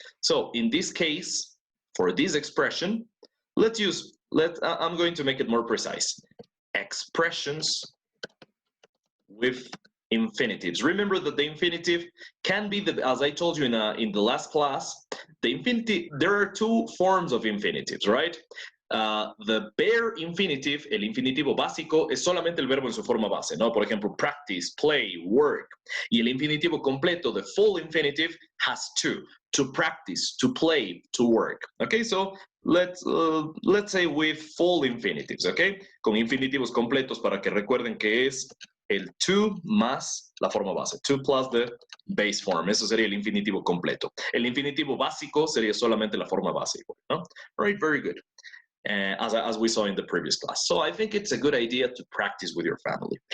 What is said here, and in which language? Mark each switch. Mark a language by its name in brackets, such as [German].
[English] So in this case, for this expression, I'm going to make it more precise. Expressions with infinitives. Remember that the infinitive can be, as I told you in the last class, the infinitive, there are two forms of infinitives, right? The bare infinitive, [Spanish] el infinitivo básico, es solamente el verbo en su forma base, ¿no? Por ejemplo, practice, play, work. Y el infinitivo completo, [English] the full infinitive, has two: to practice, to play, to work. Okay, so let's say with full infinitives, okay? [Spanish] Con infinitivos completos para que recuerden que es el to más la forma base, [English] to plus the base form. [Spanish] Eso sería el infinitivo completo. El infinitivo básico sería solamente la forma base, ¿no? [English] All right, very good. As we saw in the previous class. So I think it's a good idea to practice with your family.